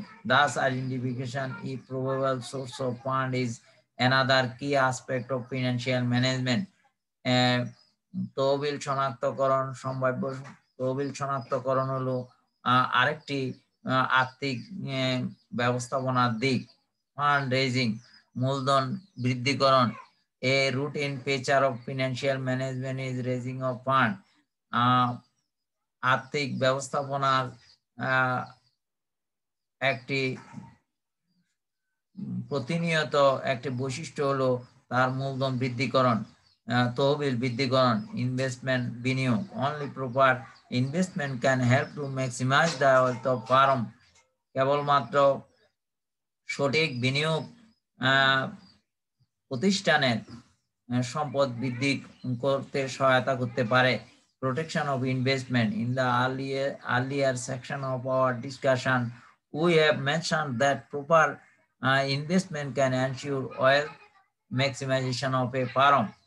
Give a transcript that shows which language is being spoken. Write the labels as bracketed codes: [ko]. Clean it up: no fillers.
[en] Thus identification if probable source of fund is another key aspect of financial management. [bn] তহবিল শনাক্তকরণ, সম্ভাব্য তহবিল শনাক্তকরণ হলো আরেকটি আর্থিক ব্যবস্থাপনার দিক। ফান্ড রেজিং, মূলধন বৃদ্ধিকরণ। [en] A routine feature of financial management is raising of fund. [bn] আর্থিক ব্যবস্থাপনার একটি প্রতিনিয়ত একটি বৈশিষ্ট্য হলো তার মূলধন বৃদ্ধিকরণ, তহবিল বৃদ্ধিকরণ, ইনভেস্টমেন্ট বিনিয়োগ। [en] Only proper investment can help to maximise the wealth of firm. [bn] কেবলমাত্র সঠিক বিনিয়োগ প্রতিষ্ঠানের সম্পদ বৃদ্ধি করতে সহায়তা করতে পারে। [en] Protection of investment. In the earlier section of our discussion, we have mentioned that proper investment can ensure wealth maximization of a firm.